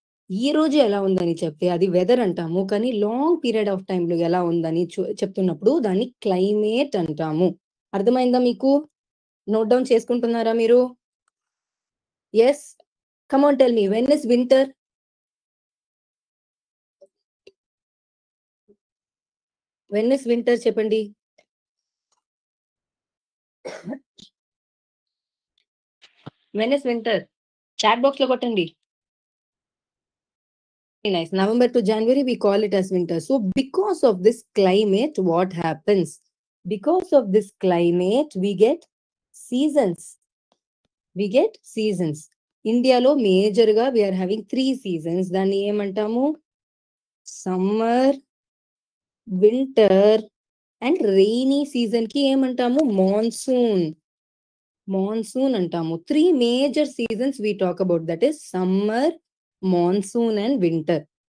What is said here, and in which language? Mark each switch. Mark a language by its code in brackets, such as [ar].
[te] ఈ రోజు ఎలా ఉందని చెప్తే అది వెదర్ అంటాము, కానీ [en] long period of time [te] లో ఎలా ఉందని చెప్తున్నప్పుడు దాన్ని క్లైమేట్ అంటాము. అర్థమైందా మీకు? నోట్ డౌన్ చేసుకుంటున్నారా మీరు? [en] Yes. Come on, tell me, when is winter? When is winter [te] చెప్పండి. [en] When is winter? Chat box [te] లో కొట్టండి. [en] Very nice. November to January, we call it as winter. So because of this climate, what happens? Because of this climate, we get seasons. We get seasons. [te] ఇండియాలో major గా [en] We are having 3 seasons. [te] దాన్ని ఏమంటాము? Summer, winter and [en] rainy season [te] కి ఏమంటాము? Monsoon. Monsoon అంటాము. [en] 3 major seasons we talk about, that is summer, monsoon and winter.